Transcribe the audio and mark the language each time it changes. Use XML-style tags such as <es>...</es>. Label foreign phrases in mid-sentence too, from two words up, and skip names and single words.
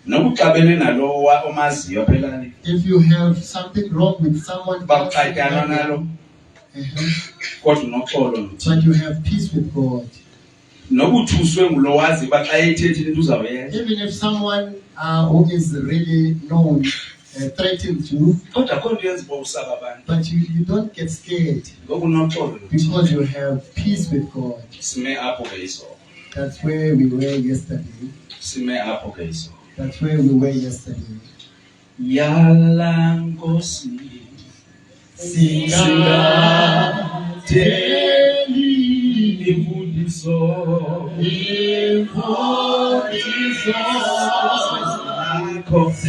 <en>If you have something wrong with someone else, but you have peace with God. Even if someone who is really known threatens you,</en> <xh>kodwa akho nto yenza uba usaba abantu</xh> <en>but you don't get scared</en> <xh>ngokunoxolo</xh> <en>because you have peace with God.</en> <xh>sime apho ke isoko</xh> <en>That's where we were yesterday.</en> <xh>sime apho ke isoko</xh> <en>That's where we were yesterday.</en> <xh>yala nkosi Singateli imfundiso zakho</xh>